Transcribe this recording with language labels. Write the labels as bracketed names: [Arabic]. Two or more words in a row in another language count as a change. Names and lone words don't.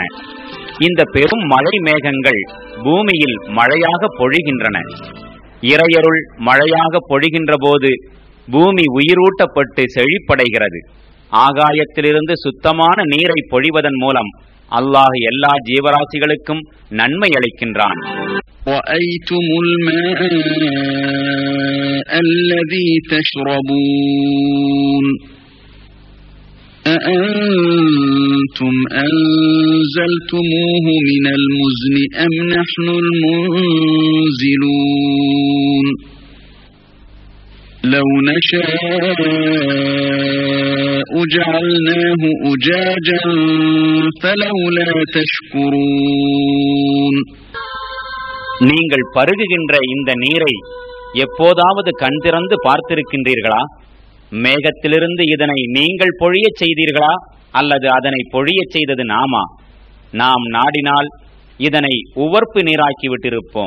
[Tamil] இந்த பெரும் மழை மேகங்கள் பூமியில் மழையாக பொழிகின்றன. இறையருள் மழையாக பொழிகின்ற போது பூமி உயிரூட்டப்பட்டு செழிப்படைகிறது. ஆகாயத்திலிருந்து சுத்தமான நீரை பொழிவதன் மூலம் அல்லாஹ் எல்லா ஜீவராசிகளுக்கும் நன்மை அளிக்கின்றான். [Arabic] وَأَيْتُمُ الْمَاءَ الَّذِي تَشْرَبُونَ أَأَنْتُمْ أَنزَلْتُمُوهُ مِنَ الْمُزْنِ أَمْ نَحْنُ الْمُنزِلُونَ لَوْ نَشَاءُ جَعَلْنَاهُ أُجَاجًا فَلَوْلَا تَشْكُرُونَ. [Tamil] நீங்கள் பருகுகின்ற இந்த நீரை எப்போதாவது கண் திறந்து பார்த்திருக்கின்றீர்களா? மேகத்திலிருந்து இதனை நீங்கள் பொழியச் செய்தீர்களா அல்லது அதனை பொழியச் செய்தது நாமா? நாம் நாடினால் இதனை உவர்ப்பு நீராக்கி விட்டிருப்போம்.